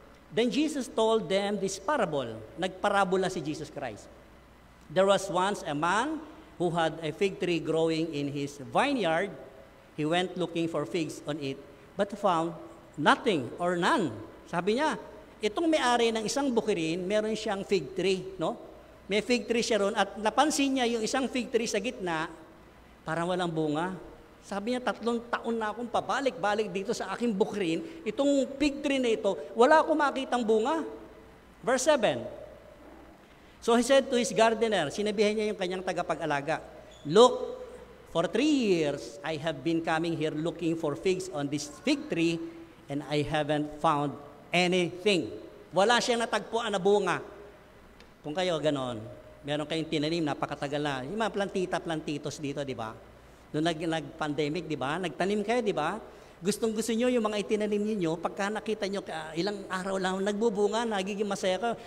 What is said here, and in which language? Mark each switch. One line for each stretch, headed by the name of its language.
English: Then Jesus told them this parable.
Filipino: Nagparabola si Jesus Christ.
English: There was once a man who had a fig tree growing in his vineyard, he went looking for figs on it, but found nothing or none.
Filipino: Sabi niya, itong may-ari ng isang bukirin, meron siyang fig tree, no? May fig tree siya ron at napansin niya yung isang fig tree sa gitna, parang walang bunga. Sabi niya, 3 taon na akong pabalik-balik dito sa aking bukirin, itong fig tree na ito, wala akong makitang bunga.
English: Verse 7. So he said to his gardener,
Filipino: sinabihan niya yung kanyang tagapag-alaga,
English: "Look, for 3 years I have been coming here looking for figs on this fig tree and I haven't found anything."
Filipino: Wala siyang natagpuan na bunga. Kung kayo ganon, meron kayong tinanim, napakatagal na. Yung mga plantitos dito, di ba? Noong nag-pandemic, di ba? Nagtanim kayo, di ba? Gustong-gusto nyo yung mga itinanim niyo, pagka nakita nyo, ilang araw lang, nagbubunga, nagiging masaya ka.